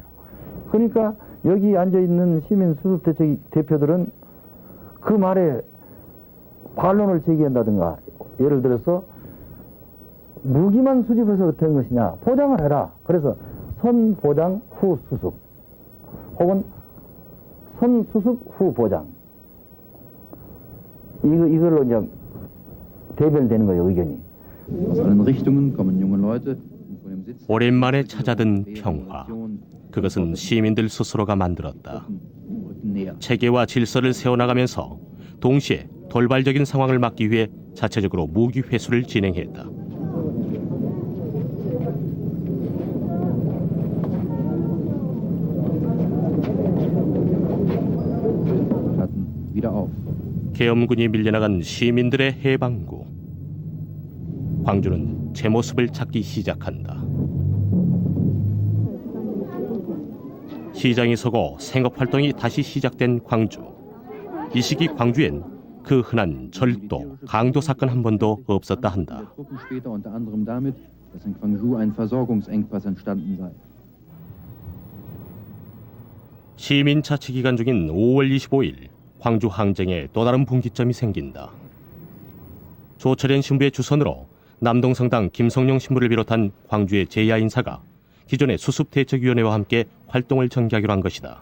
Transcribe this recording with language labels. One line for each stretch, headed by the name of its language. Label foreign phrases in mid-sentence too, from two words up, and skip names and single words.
Korean: 그러니까 여기 앉아있는 시민 수습대책 대표들은 그 말에 반론을 제기한다든가, 예를 들어서 무기만 수집해서 된 것이냐, 보장을 해라. 그래서 선 보장 후 수습, 혹은 선 수습 후 보장, 이걸로 이제 대별되는 거예요, 의견이.
German: Aus allen Richtungen kommen junge Leute.
Korean: 오랜만에 찾아든 평화. 그것은 시민들 스스로가 만들었다. 체계와 질서를 세워나가면서 동시에 돌발적인 상황을 막기 위해 자체적으로 무기 회수를 진행했다.
German: wieder auf.
Korean: 계엄군이 밀려나간 시민들의 해방구. 광주는 제 모습을 찾기 시작한다. 시장이 서고 생업활동이 다시 시작된 광주. 이 시기 광주엔 그 흔한 절도, 강도 사건 한 번도 없었다 한다.
German: Später unter anderem damit, dass in Gwangju ein Versorgungsengpass entstanden sei.
Korean: 시민 자치 기간 중인 5월 25일 광주 항쟁에 또 다른 분기점이 생긴다. 조철현 신부의 주선으로 남동성당 김성룡 신부를 비롯한 광주의 제야 인사가 기존의 수습대책위원회와 함께 활동을 전개하기로 한 것이다.